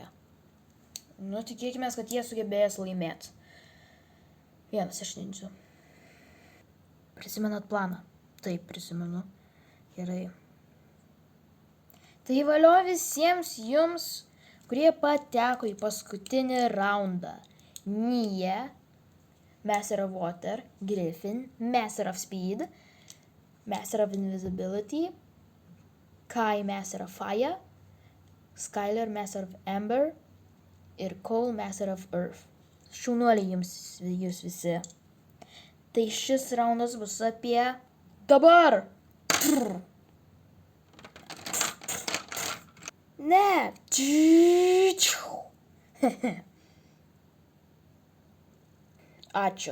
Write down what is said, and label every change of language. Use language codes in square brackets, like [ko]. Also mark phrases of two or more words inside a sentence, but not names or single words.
[lt] Nu, tikėkime, kad jie sugebės laimėti. Vienas iš ninjų. Prisimenat planą? Taip, prisimenu. Gerai. Tai valio visiems jums, kurie pateko į paskutinį raundą. [en] Nia, Master of Water, Griffin, Master of Speed, Master of Invisibility, Kai, Master of Fire, Skyler, Master of Amber ir Cole, Master of Earth. [lt] Šaunuoliai jūs visi. Tai šis raundas bus apie dabar. Ne. Ačiū.